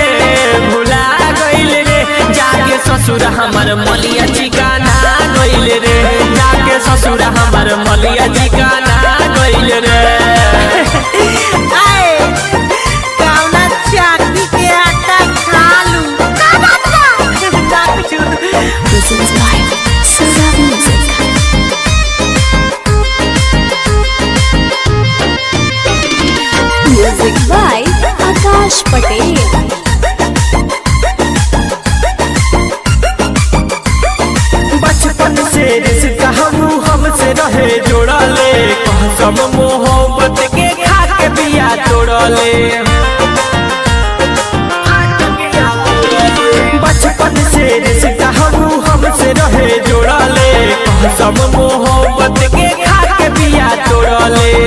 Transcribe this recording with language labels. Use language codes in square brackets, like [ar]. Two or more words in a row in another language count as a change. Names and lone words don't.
[bho] रे जाके ससुर हमर मलिया ठिकाना गइल रे जाके ससुर हमर मलिया ठिकाना गइल रे आए कावना चाकनी के आटा खा लूं ना बात ना कुछ [en] This is live, Sarab Music. Music by Akash Patel. [bho] बचपन से रिश्ता हमसे रहे जोड़ले कसम मोहब्बत के खा के बिया तोड़ले बचपन से रिश्ता हमसे रहे जोड़ले कसम मोहब्बत के खा के बिया तोड़ले